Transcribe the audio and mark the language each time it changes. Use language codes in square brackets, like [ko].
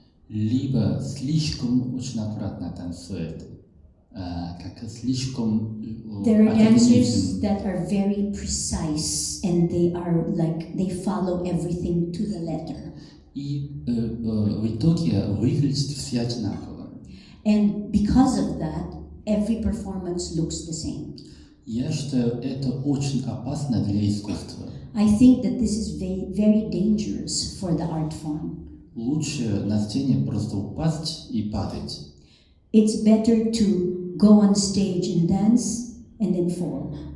[ru] Либо слишком очень аккуратно танцует, как слишком [en] There are dancers that are very precise and they follow everything to the letter. [ru] И в итоге выглядит все одинаково. [en] And because of that, every performance looks the same. [ru] Я считаю, это очень опасно для искусства. [en] I think that this is very, very dangerous for the art form. [ru] лучше на сцене просто упасть и падать. [en] It's better to go on stage and dance and then fall.